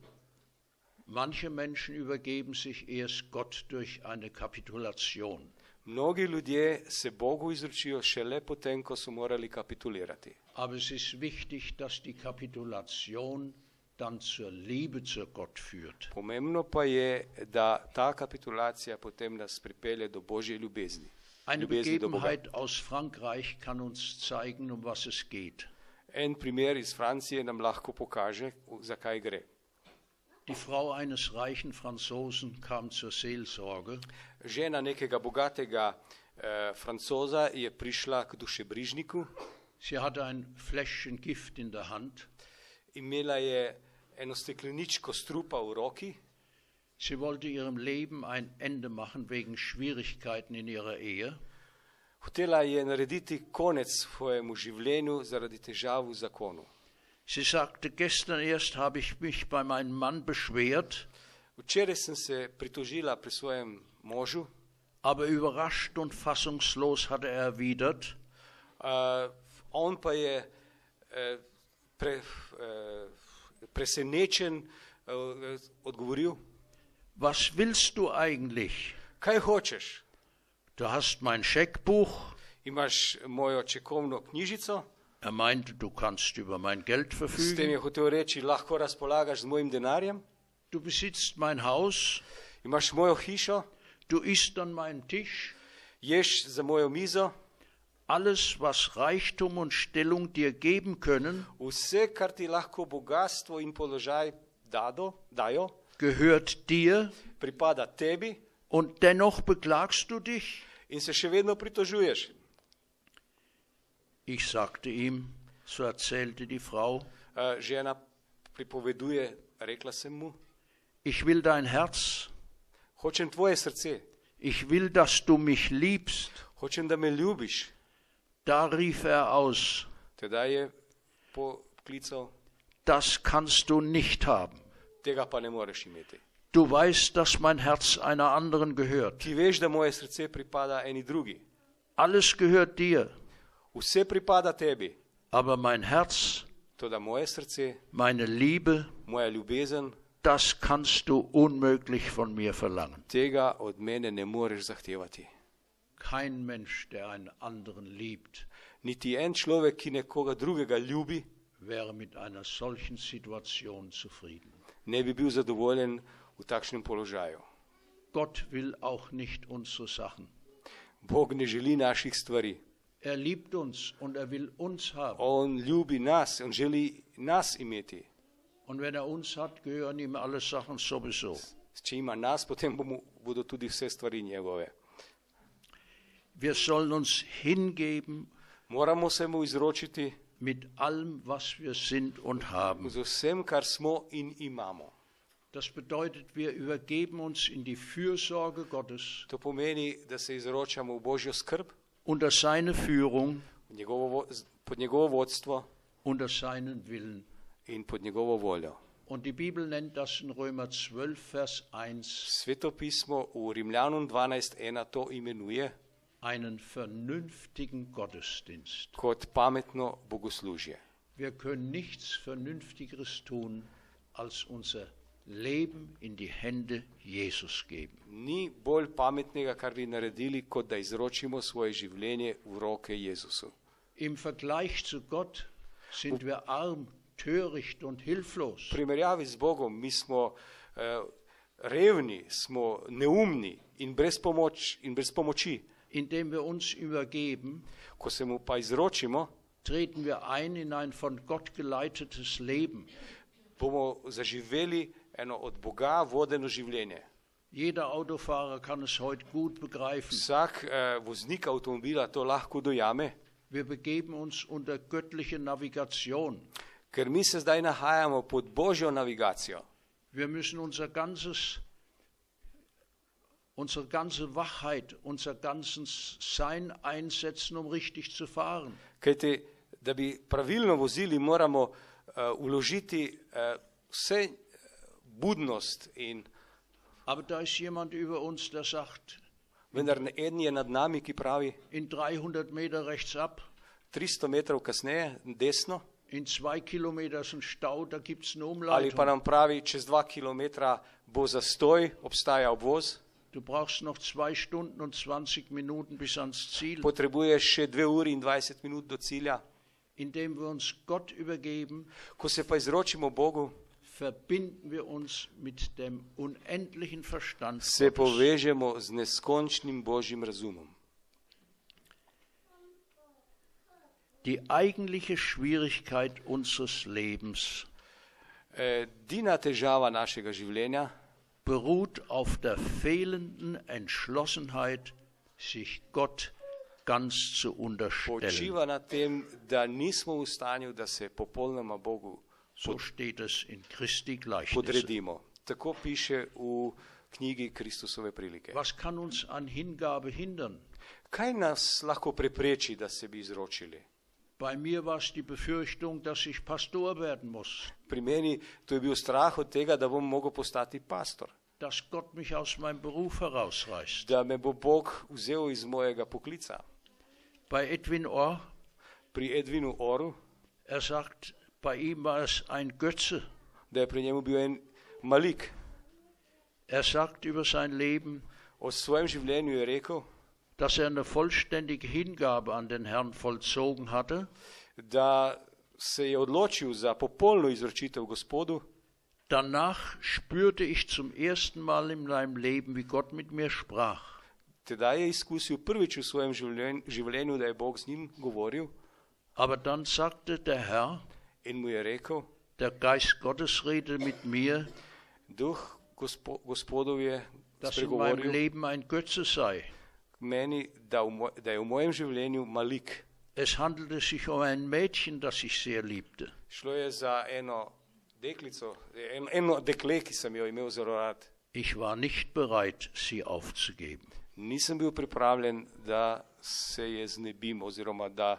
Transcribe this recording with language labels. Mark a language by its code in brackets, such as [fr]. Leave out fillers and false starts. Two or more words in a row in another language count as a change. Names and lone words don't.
[de] Manche Menschen übergeben sich erst Gott durch eine Kapitulation. [sl] Mnogi ljudje se Bogu izročijo šele potem, ko so morali kapitulirati. [de] Aber es ist wichtig, dass die Kapitulation dann zur Liebe zu Gott führt. [sl] Pomembno pa je, da ta kapitulacija potem nas pripelje do Božje ljubezni. [de] Eine [sl] Ljubezni do Boga. [de] Begebenheit aus Frankreich kann uns zeigen, um was es geht. [sl] En primer iz Francije nam lahko pokaže, zakaj gre. [de] Die Frau eines reichen Franzosen kam zur Seelsorge. [sl] Žena nekega bogatega Francoza je prišla k dušebrižniku, [de] Sie hatte ein Fläschchen Gift in der Hand. [sl] imela je eno stekleničko strupa v roki, [de] Sie wollte ihrem Leben ein Ende machen wegen Schwierigkeiten in ihrer Ehe. [sl] hotela je narediti konec svojemu življenju zaradi težav v zakonu. [de] Sie sagte, gestern erst habe ich mich bei meinem Mann beschwert, [sl] Včeraj sem se pritožila pri svojem možu, [de] aber überrascht und fassungslos hatte er erwidert, [sl] on pa je presenečen odgovoril, [de] was willst du eigentlich? [sl] kaj hočeš? [de] Du hast mein Scheckbuch. [sl] Imaš mojo čekovno knjižico, [de] Er meinte, du kannst über mein Geld [sl] s tem [de] verfügen. [sl] je hotel reči, lahko razpolagaš z mojim denarjem, [de] Du besitzt mein Haus. [sl] imaš mojo hišo, [de] Du isst an meinem Tisch. [sl] ješ za mojo mizo, [de] Alles, was Reichtum und Stellung dir geben können, [sl] vse, kar ti lahko bogastvo in položaj dajo, [de] gehört dir. [sl] pripada tebi [de] Und dennoch beklagst du dich? [sl] in se še vedno pritožuješ. [de] Ich sagte ihm, so erzählte die Frau, [sl] Žena pripoveduje, rekla sem mu, [de] ich will dein Herz. [sl] hočem tvoje srce, [de] Ich will, dass du mich liebst. [sl] hočem, da me ljubiš. [de] Da rief er aus, [sl] Tedaj je poklical, [de] das kannst du nicht haben. [sl] tega pa ne moreš imeti. [de] Du weißt, dass mein Herz einer anderen gehört. [sl] Ti veš, da moje srce pripada eni drugi. [de] Alles gehört dir, [sl] Vse pripada tebi, [de] aber mein Herz, [sl] toda moje srce, [de] meine Liebe, [sl] moja ljubezen, [de] das kannst du unmöglich von mir verlangen. [sl] tega od mene ne moreš zahtevati. [de] Kein Mensch, der einen anderen liebt, [sl] Niti en človek, ki nekoga drugega ljubi, [de] wäre mit einer solchen Situation zufrieden. [sl] ne bi bil zadovoljen v takšnem položaju. [de] Gott will auch nicht unsere Sachen. [sl] Bog ne želi naših stvari. [de] Er liebt uns und er will uns haben. [sl] On ljubi nas, on želi nas imeti. [de] Und wenn er uns hat, gehören ihm alle Sachen sowieso. [sl] Če ima nas, potem bodo tudi vse stvari njegove. [de] Wir sollen uns hingeben [sl] Moramo se mu izročiti [de] mit allem, was wir sind und haben. [sl] z vsem, kar smo in imamo. [de] Das bedeutet, wir übergeben uns in die Fürsorge Gottes, [sl] To pomeni, da se izročamo v Božjo skrb, [de] unter seine Führung, [sl] pod njegovo vodstvo [de] unter seinen Willen. [sl] in pod njegovo voljo. [de] Und die Bibel nennt das in Römer 12, Vers 1 [sl] Sveto pismo v Rimljanom 12.1 to imenuje [de] einen vernünftigen Gottesdienst. [sl] kot pametno bogoslužje. [de] Wir können nichts Vernünftigeres tun, als unser Leben in die Hände Jesus geben. [sl] Ni bolj pametnega, kar bi naredili, kot da izročimo svoje življenje v roke Jezusu. [de] Im Vergleich zu Gott sind wir arm, töricht und hilflos. [sl] V primerjavi z Bogom mi smo revni, smo neumni in brez pomoči. [de] Indem wir uns übergeben, [sl] Ko se mu pa izročimo, [de] treten wir ein in ein von Gott geleitetes Leben. [sl] bomo zaživeli eno od Boga vodeno življenje. [de] Jeder Autofahrer kann es heute gut begreifen. [sl] Vsak voznik avtomobila to lahko dojame, [de] Wir begeben uns unter göttliche Navigation. [sl] ker mi se zdaj nahajamo pod Božjo navigacijo. [de] Wir müssen unsere ganze Wachheit, unser ganzes Sein einsetzen, um richtig zu fahren. [sl] Kajte, da bi pravilno vozili, moramo vložiti vse budnost in [de] Aber da ist jemand über uns, der sagt, [sl] vendar eden je nad nami, ki pravi [de] in 300 Meter rechts ab, [sl] 300 metrov kasneje, desno, [de] in 2 Kilometer ist ein Stau, da gibt es eine [sl] ali pa [de] Umleitung. [sl] nam pravi, čez 2 kilometra bo zastoj, obstaja obvoz, [de] Du brauchst noch 2 Stunden und 20 Minuten bis ans Ziel. [sl] potrebuješ še 2 uri in 20 minut do cilja. [de] Indem wir uns Gott übergeben, [sl] Ko se pa izročimo Bogu, [de] verbinden wir uns mit dem unendlichen Verstand [sl] se [de] Gottes. [sl] povežemo z neskončnim Božjim razumom. [de] Die eigentliche Schwierigkeit unseres Lebens [sl] Edina težava našega življenja [de] beruht auf der fehlenden Entschlossenheit, sich Gott ganz zu unterstellen. [sl] počiva na tem, da nismo v stanju, da se popolnoma Bogu [de] So steht es in Christi Gleichnis. [sl] podredimo. Tako piše v knjigi Kristusove prilike. [de] Was kann uns an Hingabe hindern? [sl] Kaj nas lahko prepreči, da se bi izročili? [de] Bei mir war es die Befürchtung, dass ich Pastor werden muss, [sl] Pri meni to je bil strah od tega, da bom mogel postati pastor, [de] dass Gott mich aus meinem Beruf herausreißt. [sl] da me bo Bog vzel iz mojega poklica. [de] Bei Edwin Orr, [sl] Pri Edwinu Oru, [de] sagt, bei ihm war es ein Götze. [sl] da je pri njemu bil en malik. [de] Sagt über sein Leben, [sl] O svojem življenju je rekel, [de] dass eine vollständige Hingabe an den Herrn vollzogen hatte, [sl] da se je odločil za popolno izročitev Gospodu. [de] danach spürte ich zum ersten Mal in meinem Leben, wie Gott mit mir sprach. [sl] Tedaj je izkusil prvič v svojem življenju, da je Bog z njim govoril [de] Aber dann sagte der Herr, [sl] in mu je rekel, [de] der Geist Gottes redete mit mir, [sl] Duh Gospodov je [de] dass in meinem [sl] spregovoril [de] Leben ein Götze sei. [sl] meni, da je v mojem življenju malik. [de] Es handelte sich um ein Mädchen, das ich sehr liebte. [sl] Šlo je za eno deklico, eno dekle, ki sem jo imel zelo rad. [de] Ich war nicht bereit, sie aufzugeben. [sl] Nisem bil pripravljen, da se je znebim oziroma da